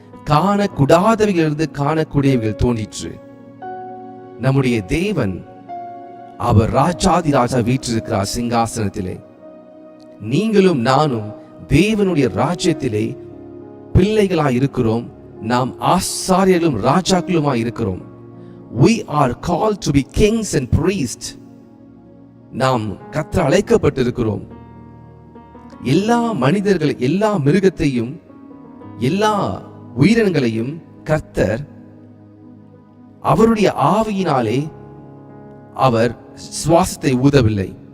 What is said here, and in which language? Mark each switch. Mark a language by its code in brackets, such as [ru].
[ta] காணக்கூடாதவைகளிலிருந்து காணக்கூடியவைகள் தோன்றிற்று. நம்முடைய தேவன் அவர் ராஜாதி ராஜா வீற்றிருக்கிறார் சிங்காசனத்திலே. நீங்களும் நானும் தேவனுடைய ராஜ்யத்திலே பிள்ளைகளாய் இருக்கிறோம். நாம் ஆசாரியர்களும் ராஜாக்களுமாய் இருக்கிறோம். [en] We are called to be kings and priests. [ta] நாம் கர்த்தர் அழைக்கப்பட்டிருக்கிறோம். எல்லா மனிதர்கள், எல்லா மிருகத்தையும், எல்லா உயிரினங்களையும் கர்த்தர் அவருடைய ஆவியினாலே அவர் சுவாசத்தை ஊதவில்லை.